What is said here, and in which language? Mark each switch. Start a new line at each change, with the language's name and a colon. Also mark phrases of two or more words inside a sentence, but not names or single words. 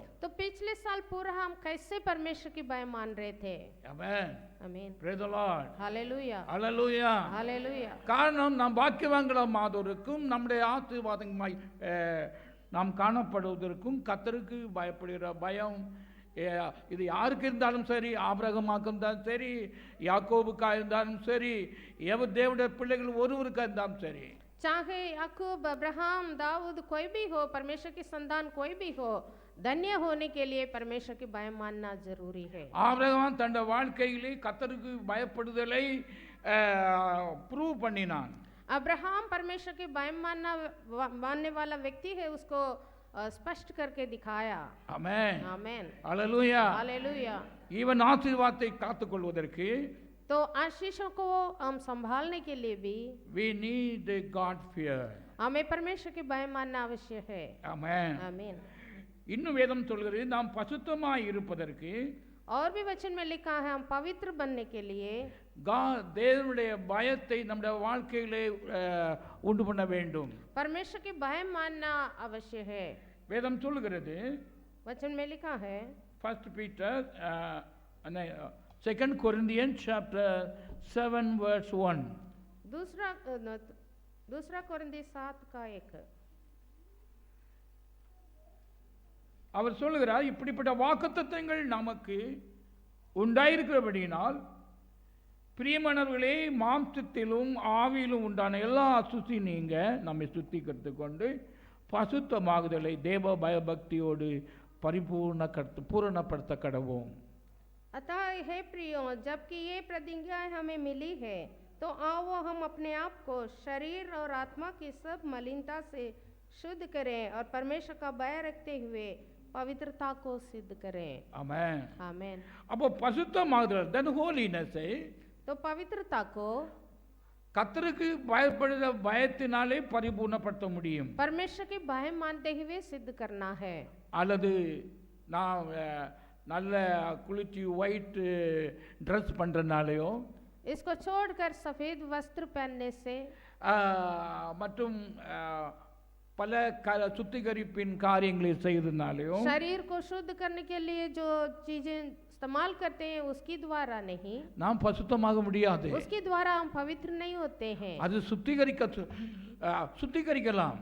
Hindi: तो पिछले साल पूरा हम कैसे परमेश्वर की भय मान रहे थे?
Tamil: ஆமென்.
Hindi: आमीन।
English: Praise the Lord.
Hindi: हालेलुया।
English: Hallelujah.
Hindi: हालेलुया।
Tamil: காரணம் நாம் பாக்கியவான்களாவதற்கும் நம்முடைய ஆசீர்வாதமாய் நாம் காணப்படுவதற்கும் கர்த்தருக்கு பயப்படுகிற பயம் இது யாருக்கு இருந்தாலும் சரி, ஆபிரகாமுக்கு இருந்தாலும் சரி, யாக்கோபுக்கா இருந்தாலும் சரி, தேவனுடைய பிள்ளைகள் ஒருவருக்கா இருந்தாலும் சரி,
Hindi: चाहे याकूब, अब्राहम, दाऊद कोई भी हो, परमेश्वर की संतान कोई भी हो, धन्य होने के लिए परमेश्वर की भय मानना जरूरी है।
Tamil: ஆபிரகாம் தன்னுடைய வாழ்க்கையிலே கர்த்தருக்கு பயப்படுதலை ப்ரூவ் பண்ணினான்.
Hindi: अब्राहम परमेश्वर के भय मानने वाला व्यक्ति है, उसको स्पष्ट करके दिखाया।
Tamil: ஆமென்.
Hindi: आमेन।
Tamil: ஹல்லேலூயா.
Hindi: हालेलुया।
Tamil: ஈவன் ஆசீர்வாதத்தை காத்துக்கொள்வதற்கு
Hindi: तो आशीषों को हम संभालने के लिए भी
English: we need God fear.
Hindi: हमें परमेश्वर के भय मानना आवश्यक है।
Tamil: ஆமென்.
Hindi: आमीन।
Tamil: இன்னும் வேதம் சொல்கிறது நாம் பசுத்தமாய் இருப்பதற்கு
Hindi: और भी वचन में लिखा है हम पवित्र बनने के लिए
Tamil: தேவனுடைய பயத்தை நம்முடைய வாழ்க்கையிலே உண்டு பண்ண வேண்டும்.
Hindi: परमेश्वर के भय मानना आवश्यक है।
Tamil: வேதம் சொல்கிறது
Hindi: वचन में लिखा है
English: 1 Peter 2 Corinthians chapter 7 verse 1.
Hindi: दूसरा कोरिन्थी 7:1
Tamil: அவர் சொல்லுகிறார், இப்படிப்பட்ட வாக்குத்தத்தங்கள் நமக்கு உண்டாயிருக்கிறபடியினால் பிரியமானவர்களே, மாம்சத்திலும் ஆவியிலும் உண்டான எல்லா அசுத்தி நீங்க நம்மை சுத்திகரித்து கொண்டு பசுத்தமாகுதலை தேவ பயபக்தியோடு பூரணப்படுத்த கடவோம்.
Hindi: अतः हे प्रियो, जबकि ये प्रतिज्ञा हमें मिली है, तो आओ हम अपने आप को शरीर और आत्मा की सब मलिनता से शुद्ध करें और परमेश्वर का भय रखते हुए पवित्रता को सिद्ध करें. आमेन. आमेन.
Tamil: அப்போ பசுத்தமாகுதல்,
English: then holiness,
Hindi: तो पवित्रता को
Tamil: கர்த்தருக்கு பயப்படுற பயத்தினாலே பரிபூர்ணப்படுத்த முடியும்.
Hindi: परमेश्वर के भय मानते हुए सिद्ध करना है.
Tamil: அல்லது நான் நல்ல குளிச்சு
English: white dress
Tamil: பண்றனாலயோ,
Hindi: इसको छोड़कर सफेद वस्त्र पहनने से,
Tamil: மற்றும் பல சுத்திகரிப்பின் காரியங்களை செய்தனாலயோ,
Hindi: शरीर को शुद्ध करने के लिए जो चीजें इस्तेमाल करते हैं उसकी द्वारा नहीं,
Tamil: நாம் பசுத்தமாக முடியாது.
Hindi: उसके द्वारा हम पवित्र नहीं होते हैं.
Tamil: அது சுத்திகரிக்கலாம்,